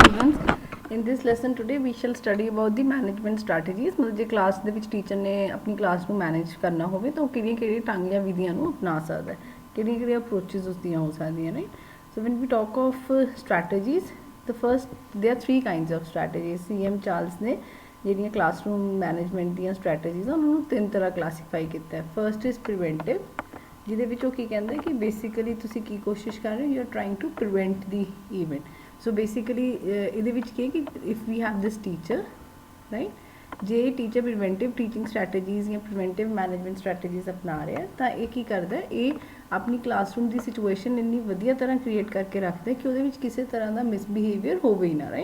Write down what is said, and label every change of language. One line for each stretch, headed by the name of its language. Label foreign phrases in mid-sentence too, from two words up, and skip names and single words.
English: students, in this lesson today we shall study about the management strategies।
Punjabi: ਮਤਲਬ ਜੇ ਕਲਾਸ ਦੇ ਵਿੱਚ ਟੀਚਰ ਨੇ ਆਪਣੀ ਕਲਾਸ ਨੂੰ ਮੈਨੇਜ ਕਰਨਾ ਹੋਵੇ ਤਾਂ ਉਹ ਕਿਹੜੀਆਂ ਢੰਗ ਜਾਂ ਵਿਧੀਆਂ ਨੂੰ ਅਪਣਾ ਸਕਦਾ ਹੈ, ਕਿਹੜੀਆਂ ਅਪਰੋਚਸ ਉਸਦੀਆਂ ਹੋ ਸਕਦੀਆਂ ਨੇ।
English: So when we talk of strategies, the first there are three kinds of strategies।
Punjabi: CM ਚਾਰਲਸ ਨੇ ਜਿਹੜੀਆਂ
English: classroom management
Punjabi: ਦੀਆਂ ਸਟ੍ਰੈਟਜੀਜ਼ ਆ ਉਹਨਾਂ ਨੂੰ ਤਿੰਨ ਤਰ੍ਹਾਂ ਕਲਾਸੀਫਾਈ ਕੀਤਾ ਹੈ।
English: first is preventive,
Punjabi: ਜਿਹਦੇ ਵਿੱਚ ਉਹ ਕੀ ਕਹਿੰਦੇ ਕਿ ਬੇਸਿਕਲੀ ਤੁਸੀਂ ਕੀ ਕੋਸ਼ਿਸ਼ ਕਰ ਰਹੇ ਹੋ,
English: you are trying to prevent the event.
Punjabi: ਸੋ ਬੇਸਿਕਲੀ ਇਹਦੇ ਵਿੱਚ ਕੀ ਕਿ
English: if we have this teacher right,
Punjabi: ਜੇ ਟੀਚਰ
English: preventive teaching strategies
Punjabi: ਜਾਂ
English: preventive management strategies
Punjabi: ਅਪਣਾ ਰਿਹਾ ਤਾਂ ਇਹ ਕੀ ਕਰਦਾ, ਇਹ ਆਪਣੀ ਕਲਾਸਰੂਮ ਦੀ ਸਿਚੁਏਸ਼ਨ ਇੰਨੀ ਵਧੀਆ ਤਰ੍ਹਾਂ ਕ੍ਰੀਏਟ ਕਰਕੇ ਰੱਖਦਾ ਕਿ ਉਹਦੇ ਵਿੱਚ ਕਿਸੇ ਤਰ੍ਹਾਂ ਦਾ ਮਿਸਬਿਹੇਵੀਅਰ ਹੋਵੇ ਹੀ ਨਾ, ਰਾਈਟ।